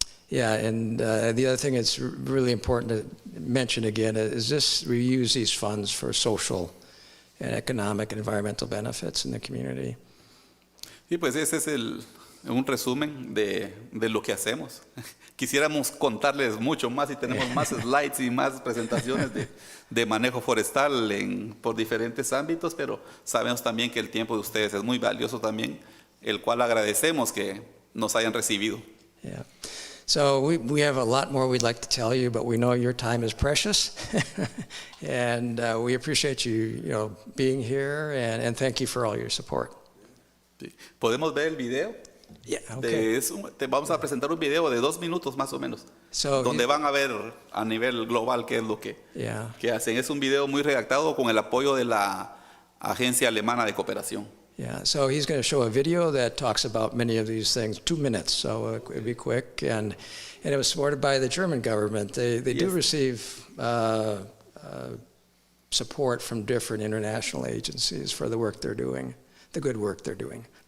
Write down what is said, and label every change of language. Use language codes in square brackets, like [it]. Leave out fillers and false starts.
[en] Yeah, and the other thing that's really important to mention again is we use these funds for social and economic and environmental benefits in the community. [es] Y pues ese es un resumen de lo que hacemos. Quisiéramos contarles mucho más y tenemos más slides y más presentaciones de manejo forestal por diferentes ámbitos, pero sabemos también que el tiempo de ustedes es muy valioso también, el cual agradecemos que nos hayan recibido. [en] Yeah. So we have a lot more we'd like to tell you, but we know your time is precious, and we appreciate you being here, and thank you for all your support. [es] Sí. ¿Podemos ver el video? [en] Yeah, okay. [es] Vamos a presentar un video de 2 minutos más o menos, donde van a ver a nivel global qué es lo que hacen. Es un video muy redactado con el apoyo de la Agencia Alemana de Cooperación. [en] Yeah, so he's going to show a video that talks about many of these things, 2 minutes, so it'll be quick, and it was supported by the German government. They do receive support from different international agencies for the work they're doing, the good work they're doing.